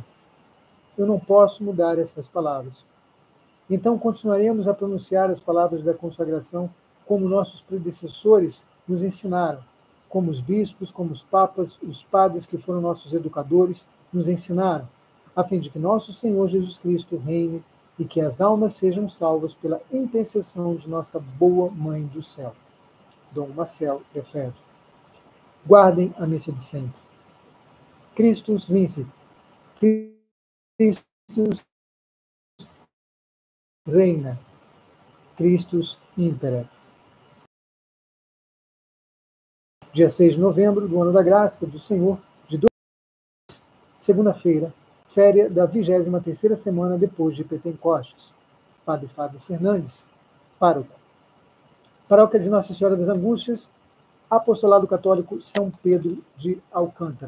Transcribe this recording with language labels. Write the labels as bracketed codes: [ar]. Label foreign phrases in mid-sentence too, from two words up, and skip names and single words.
[pt] Eu não posso mudar essas palavras. Então continuaremos a pronunciar as palavras da consagração como nossos predecessores nos ensinaram, como os bispos, como os papas, os padres que foram nossos educadores nos ensinaram, a fim de que nosso Senhor Jesus Cristo reine e que as almas sejam salvas pela intercessão de nossa boa Mãe do Céu. Dom Marcel Lefebvre. Guardem a missa de sempre. [la] Christus vincit. Christus reina. Christus impera. [pt] Dia 6 de novembro do ano da graça do Senhor, de 2022, segunda-feira, férias da 23ª semana depois de Pentecostes. Padre Fábio Fernandes, pároco. Paróquia de Nossa Senhora das Angústias, Apostolado Católico São Pedro de Alcântara.